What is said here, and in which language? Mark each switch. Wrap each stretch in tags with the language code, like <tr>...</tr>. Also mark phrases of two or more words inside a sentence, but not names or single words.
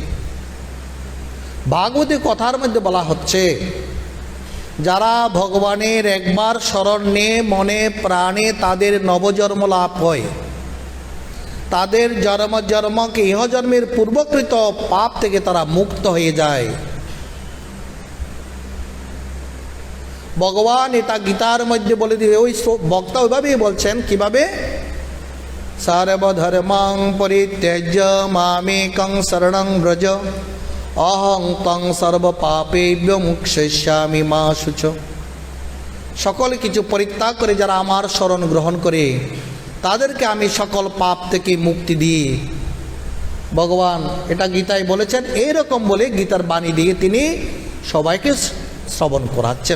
<bn>ভাগবতী কথার মধ্যে বলা হচ্ছে, যারা ভগবানের একবার শরণ নিয়ে মনে প্রাণে তাদের নবজন্ম লাভ হয়, তাদের জন্ম জন্মকে ইহজন্মের পূর্বকৃত পাপ থেকে তারা মুক্ত হয়ে যায়। ভগবান এটা গীতার মধ্যে বলে দিবে। ওই বক্তা ওইভাবেই বলছেন, কিভাবে,</bn> <sa>সর্বধর্মাং পরিত্যজ্য মামেকং শরণং ব্রজ অহং তং সর্বপাপেভ্যো মুক্ষয়িষ্যামি মা শুচ।</sa> <bn>সকল কিছু পরিত্যাগ করে যারা আমার শরণ গ্রহণ করে তাদেরকে আমি সকল পাপ থেকে মুক্তি দিই। ভগবান এটা গীতায় বলেছেন। এইরকম বলে গীতার বাণী দিয়ে তিনি সবাইকে শ্রবণ করাচ্ছেন।</bn>